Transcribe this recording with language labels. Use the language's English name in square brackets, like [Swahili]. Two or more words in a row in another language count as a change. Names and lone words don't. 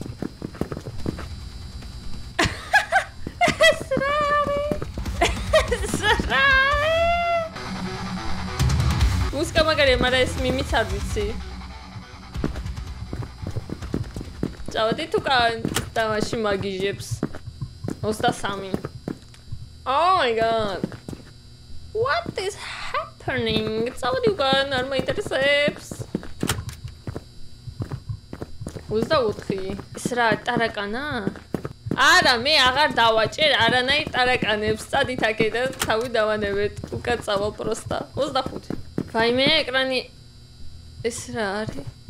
[Georgian] მუსიკა მაგარია, მაგრამ ეს მიმიც არ ვიცი. წავედით უკან თამაში მაგიჟებს. 23. [English] Oh my god. What is happening? [Georgian] წავედი უკან, არ მაინტერესებს. 24. ეს რა ტარაკანა? არა, მე აღარ დავაჭერ არანაირ ტარაკანებს. წადით აქედან, თავი დავანებეთ. უკან წავალ პროსტა. 25. ვაიმე, ეკრანი ეს რა არის?